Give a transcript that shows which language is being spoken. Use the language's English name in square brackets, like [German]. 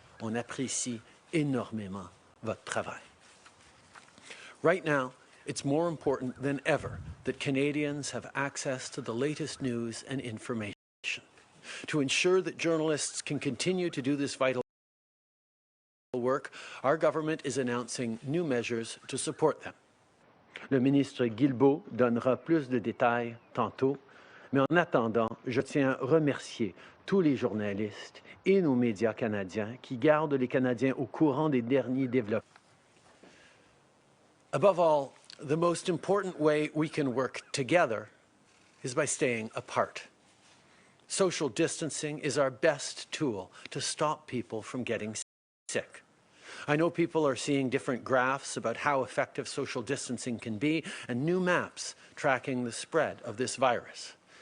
[French] On apprécie énormément votre travail. [English] Right now, it's more important than ever that Canadians have access to the latest news and information. To ensure that journalists can continue to do this vital work, our government is announcing new measures to support them. [French] Le ministre Guilbeault donnera plus de détails tantôt, mais en attendant, je tiens à remercier tous les journalistes et nos médias canadiens qui gardent les Canadiens au courant des derniers développements. [English] Above all, the most important way we can work together is by staying apart. Social distancing is our best tool to stop people from getting sick. I know people are seeing different graphs about how effective social distancing can be and new maps tracking the spread of this virus.